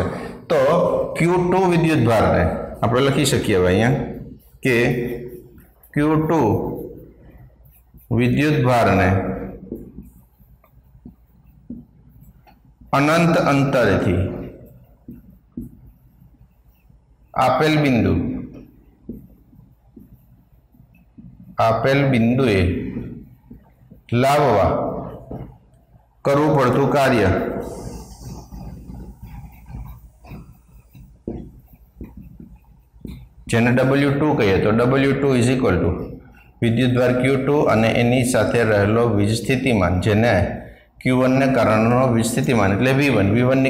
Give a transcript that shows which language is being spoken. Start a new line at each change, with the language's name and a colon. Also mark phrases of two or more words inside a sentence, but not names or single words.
Gujarati: તો Q2 વિદ્યુત ભારને આપણે લખી શકીએ અહીંયા કે Q2 વિદ્યુત ભારને અનંત અંતરેથી આપેલ બિંદુએ લાવવા કરવું પડતું કાર્ય જેને W2 કહીએ તો W2
English: is equal to
Gujarati: વિદ્યુતભાર Q2 અને એની સાથે રહેલો વીજ સ્થિતિમાન જેને Q1 ને કારણનો વીજ સ્થિતિમાન એટલે V1 ની